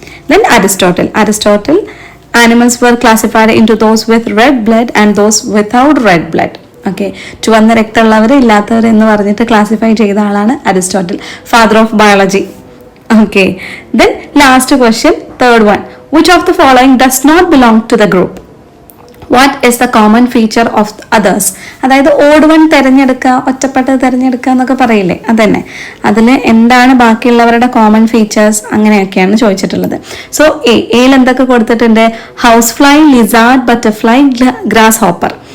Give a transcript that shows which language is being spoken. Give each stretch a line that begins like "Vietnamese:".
English: Then Aristotle, animals were classified into those with red blood and those without red blood.
Malayalam: Okay, ചുവന്ന രക്തമുള്ളവർ ഇല്ലാത്തവർ എന്ന് പറഞ്ഞിട്ട് classify ചെയ്ത ആളാണ് Aristotle,
English: Father of biology. Okay, then last question, third one, which of the following does not belong to the group? What is the common feature of others?
Malayalam: അതായത് odd one തിരഞ്ഞെടുക്കുക, ഒറ്റപ്പെട്ടത് തിരഞ്ഞെടുക്കുക എന്നൊക്കെ പറയില്ലേ, അതന്നെ. അതിൽ എന്താണ് ബാക്കിയുള്ളവരുടെ കോമൺ ഫീച്ചേഴ്സ്, അങ്ങനെയൊക്കെയാണ് ചോദിച്ചിട്ടുള്ളത്. സോ എയിൽ എന്തൊക്കെ കൊടുത്തിട്ടുണ്ട്? House fly, lizard, butterfly, grass hopper.